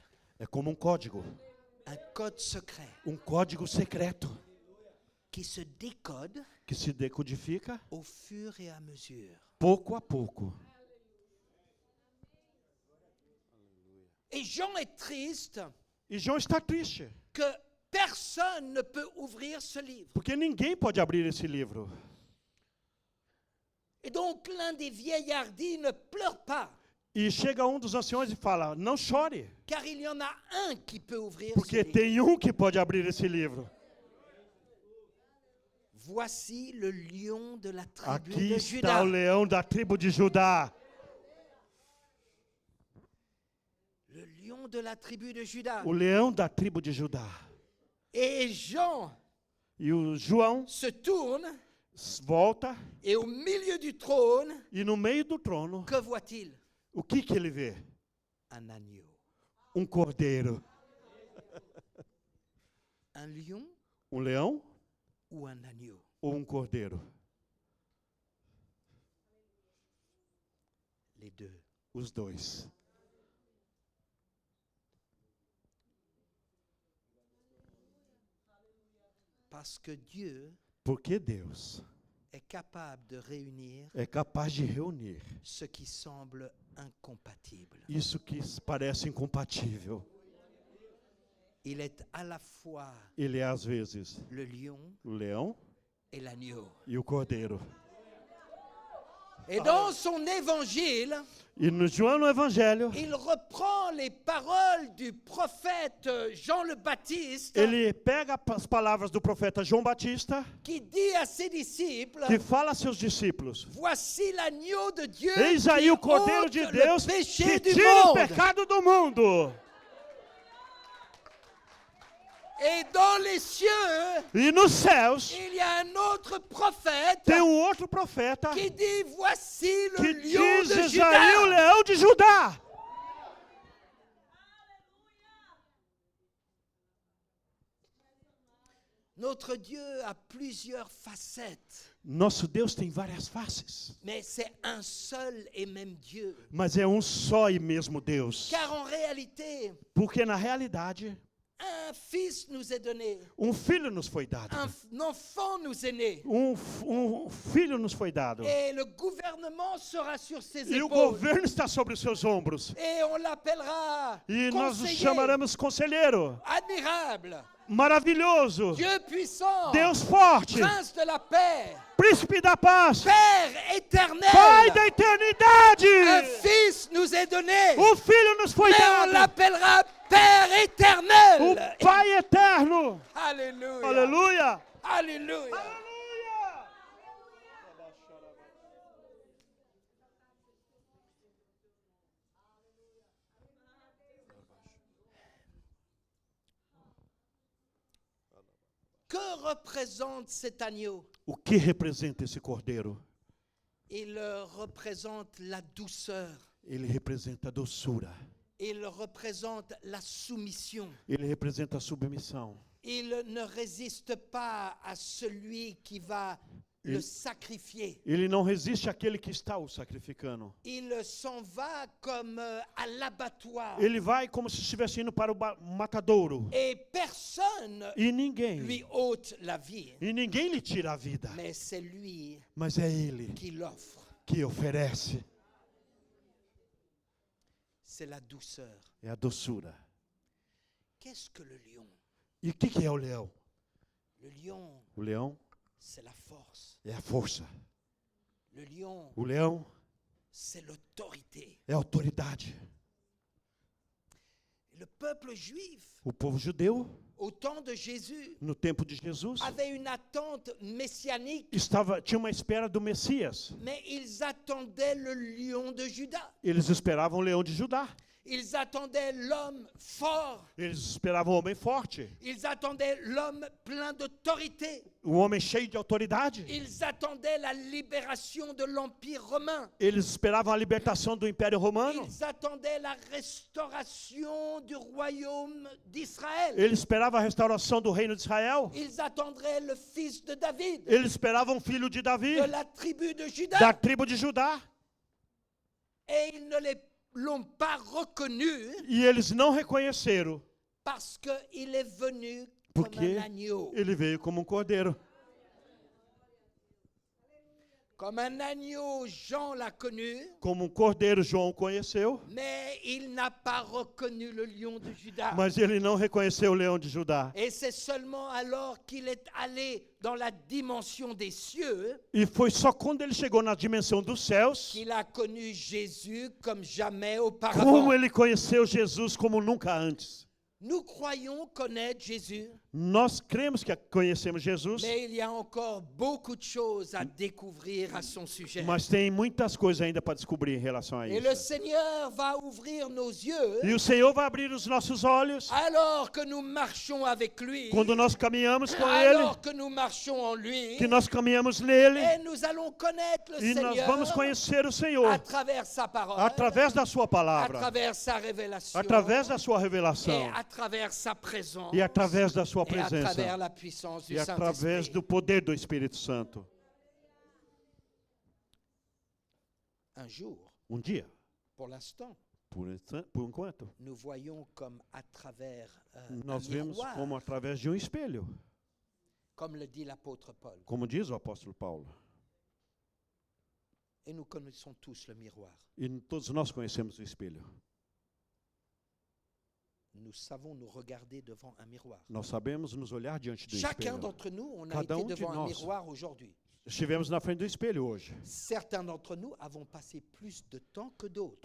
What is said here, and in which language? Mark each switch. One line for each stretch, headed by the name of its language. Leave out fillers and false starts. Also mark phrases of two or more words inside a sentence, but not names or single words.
Portuguese: É como um código.
French: Un code secret
Portuguese: Um código secreto
French: qui se décode
Portuguese: que se decodifica
French: au fur et à mesure.
Portuguese: pouco a pouco.
French: Et Jean est triste
Portuguese: E João está triste,
French: que personne ne peut ouvrir ce livre.
Portuguese: porque ninguém pode abrir esse livro.
French: Et donc l'un des vieillards dit, ne pleure pas.
Portuguese: E chega um dos anciões e fala, não chore,
French: car il y en a un qui peut ouvrir ce
Portuguese: porque
French: livre.
Portuguese: tem um que pode abrir esse livro.
French: Voici le lion de la tribu
Portuguese: Aqui
French: de
Portuguese: está
French: Juda.
Portuguese: o leão da tribo de Judá.
French: Le lion de la tribu de Juda.
Portuguese: O leão da tribo de Judá.
French: Et Jean
Portuguese: E o João
French: se tourne
Portuguese: volta
French: et au milieu du trône,
Portuguese: e no meio do trono,
French: que voit-il?
Portuguese: o que ele vê?
French: Un agneau.
Portuguese: Um cordeiro.
French: Un lion
Portuguese: Um leão
French: ou un agneau?
Portuguese: ou um cordeiro?
French: Les deux.
Portuguese: Os dois.
French: Parce que Dieu
Portuguese: Porque Deus
French: est capable de réunir
Portuguese: é capaz de reunir
French: ce qui semble incompatible.
Portuguese: isso que parece incompatível.
French: Il est à la fois
Portuguese: Ele é, às vezes,
French: le lion
Portuguese: o leão
French: et l'agneau.
Portuguese: e o cordeiro.
French: Et dans son évangile,
Portuguese: E no João, no Evangelho,
French: il reprend les paroles du prophète Jean le Baptiste
Portuguese: ele pega as palavras do profeta João Batista,
French: qui dit à ses disciples,
Portuguese: que fala a seus discípulos,
French: voici l'agneau de Dieu
Portuguese: eis
French: qui
Portuguese: aí o cordeiro
French: ôte
Portuguese: de
French: le
Portuguese: Deus
French: péché
Portuguese: que
French: du
Portuguese: tira o
French: monde.
Portuguese: pecado do mundo.
French: Et dans les cieux,
Portuguese: E nos céus,
French: il y a un autre prophète
Portuguese: tem um outro profeta
French: qui dit, voici le
Portuguese: que
French: lion
Portuguese: diz,
French: de
Portuguese: eis aí o
French: Juda.
Portuguese: leão de Judá.
French: Notre Dieu a plusieurs facettes,
Portuguese: Nosso Deus tem várias faces,
French: mais c'est un seul et même Dieu.
Portuguese: mas é um só e mesmo Deus.
French: Car en réalité,
Portuguese: Porque na realidade,
French: un fils nous est donné,
Portuguese: um filho nos foi dado.
French: un enfant nous est né,
Portuguese: Um filho nos foi dado.
French: et le gouvernement sera sur ses
Portuguese: E o
French: épaules.
Portuguese: governo está sobre os seus ombros.
French: Et on l'appellera
Portuguese: E nós o
French: conseiller,
Portuguese: chamaremos conselheiro,
French: admirable,
Portuguese: maravilhoso,
French: Dieu puissant,
Portuguese: Deus forte,
French: prince de la paix,
Portuguese: príncipe da paz,
French: Père éternel.
Portuguese: Pai da eternidade.
French: Un fils nous est donné,
Portuguese: O filho nos foi
French: mais on
Portuguese: dado.
French: l'appellera Père éternel.
Portuguese: O Pai eterno.
French: Alléluia.
Portuguese: Aleluia.
French: Alléluia. Que représente cet agneau?
Portuguese: O que representa esse cordeiro?
French: Il représente la douceur.
Portuguese: Ele representa a doçura.
French: Il représente la soumission.
Portuguese: Ele representa a submissão.
French: Il ne résiste pas à celui qui va le sacrifier.
Portuguese: Ele não resiste àquele que está o sacrificando.
French: Il s'en va comme à l'abattoir.
Portuguese: Ele vai como se estivesse indo para o matadouro.
French: Et personne
Portuguese: E ninguém.
French: lui ôte la vie.
Portuguese: E ninguém lhe tira a vida.
French: Mais c'est lui
Portuguese: Mas é ele
French: qui l'offre.
Portuguese: que oferece.
French: C'est la douceur.
Portuguese: É a doçura.
French: Qu'est-ce que le lion?
Portuguese: E o que é o leão?
French: Le lion,
Portuguese: O leão
French: c'est la force.
Portuguese: é a força.
French: Le lion,
Portuguese: O leão
French: c'est l'autorité.
Portuguese: é a autoridade.
French: Le peuple juif,
Portuguese: O povo judeu,
French: au temps de Jésus,
Portuguese: no tempo de Jesus,
French: avait une attente messianique,
Portuguese: tinha uma espera do Messias.
French: mais ils attendaient le lion de Juda.
Portuguese: Eles esperavam o leão de Judá.
French: Ils attendaient l'homme fort.
Portuguese: Eles esperavam o homem forte,
French: Ils attendaient l'homme plein d'autorité.
Portuguese: o homem cheio de autoridade.
French: Ils attendaient la libération de l'Empire romain.
Portuguese: Eles esperavam a libertação do Império Romano.
French: Ils attendaient la restauration du royaume d'Israël.
Portuguese: Eles esperavam a restauração do reino de Israel.
French: Ils attendraient le fils de David,
Portuguese: Eles esperavam o filho de Davi,
French: de la tribu de
Portuguese: da
French: Juda.
Portuguese: tribo de Judá.
French: Et ils ne l'ont pas reconnu
Portuguese: E eles não reconheceram,
French: parce qu'il est venu
Portuguese: porque
French: comme un agneau.
Portuguese: ele veio como um cordeiro.
French: Comme un agneau, Jean l'a connu,
Portuguese: Como um cordeiro, João o conheceu,
French: mais il n'a pas reconnu le lion de Juda.
Portuguese: mas ele não reconheceu o leão de Judá.
French: Et c'est seulement alors qu'il est allé dans la dimension des cieux
Portuguese: E foi só quando ele chegou na dimensão dos céus,
French: qu'il a connu Jésus comme jamais
Portuguese: como
French: auparavant.
Portuguese: ele conheceu Jesus como nunca antes.
French: Nous croyons connaître Jésus,
Portuguese: Nós cremos que conhecemos Jesus,
French: mais il y a encore beaucoup de choses à découvrir à son sujet.
Portuguese: mas tem muitas coisas ainda para descobrir em relação a
French: Et le
Portuguese: isso.
French: Seigneur va ouvrir nos yeux
Portuguese: E o Senhor vai abrir os nossos olhos
French: alors que nous marchons avec lui,
Portuguese: quando nós caminhamos com Ele,
French: alors que nous marchons en lui,
Portuguese: que nós caminhamos nele,
French: et nous allons connaître le
Portuguese: e nós
French: Seigneur
Portuguese: vamos conhecer o Senhor
French: à travers sa parole,
Portuguese: através da Sua
French: à
Portuguese: palavra,
French: travers sa révélation,
Portuguese: através da Sua
French: et
Portuguese: revelação,
French: à travers sa présence,
Portuguese: e através da Sua
French: et à travers
Portuguese: presença,
French: la puissance du
Portuguese: e através
French: Saint-Esprit.
Portuguese: do poder do Espírito Santo.
French: Un jour,
Portuguese: Dia,
French: pour l'instant,
Portuguese: por enquanto,
French: nous voyons comme à travers un
Portuguese: nós vemos
French: miroir,
Portuguese: como através de um espelho,
French: comme le dit l'apôtre Paul.
Portuguese: como diz o apóstolo Paulo.
French: Et nous connaissons tous le miroir.
Portuguese: E todos nós conhecemos o espelho.
French: Nous savons nous regarder devant un miroir.
Portuguese: Nós sabemos nos olhar diante do
French: Chacun
Portuguese: espelho.
French: d'entre nous, on a
Portuguese: Cada
French: été
Portuguese: de
French: devant un
Portuguese: nós.
French: miroir aujourd'hui.
Portuguese: Estivemos na frente do espelho hoje.
French: Certains d'entre nous avons passé plus de temps que d'autres.